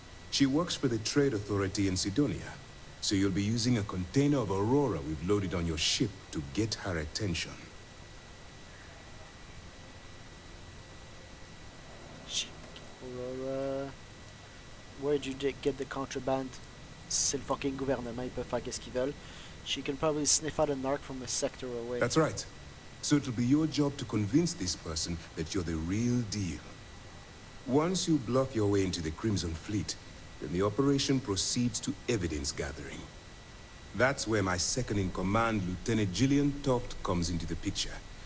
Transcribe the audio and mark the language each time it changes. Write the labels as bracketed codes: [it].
[en] She works for the Trade Authority in Sidonia, so you'll be using a container of Aurora we've loaded on your ship to get her attention. Aurora... Where'd you get the contraband? [fr] C'est le fucking gouvernement, ils peuvent faire qu'est-ce qu'ils veulent. [en] She can probably sniff out a narc from a sector away. That's right. So it'll be your job to convince this person that you're the real deal. Once you bluff your way into the Crimson Fleet, then the operation proceeds to evidence gathering. That's where my second-in-command, Lieutenant Gillian Toft, comes into the picture.